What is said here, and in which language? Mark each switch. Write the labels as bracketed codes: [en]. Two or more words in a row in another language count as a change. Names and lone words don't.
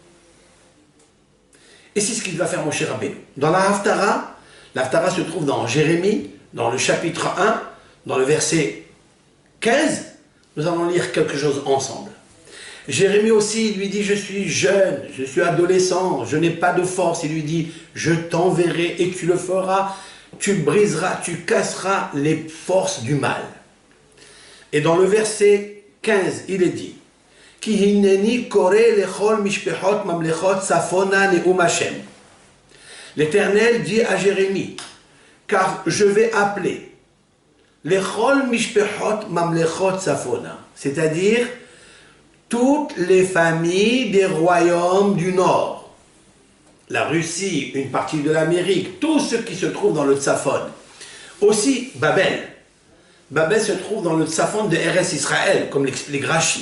[fr] Et c'est ce qu'il va faire Moshe Rabbeinu. Dans la Haftara se trouve dans Jérémie, dans le chapitre 1, dans le verset 15, nous allons lire quelque chose ensemble. Jérémie aussi, il lui dit, je suis jeune, je suis adolescent, je n'ai pas de force. Il lui dit, je t'enverrai et tu le feras, tu briseras, tu casseras les forces du mal. Et dans le verset 15, il est dit, [he] כי הנני קורא לכל משפחות ממלכות צפונה נאם השם. [fr] L'Éternel dit à Jérémie, car je vais appeler [he] לכל משפחות ממלכות צפונה, [fr] c'est-à-dire toutes les familles des royaumes du Nord, la Russie, une partie de l'Amérique, tout ce qui se trouve dans le Tsafon. Aussi Babel. Babel se trouve dans le Tsafon de Eretz Israël, comme l'explique Rashi.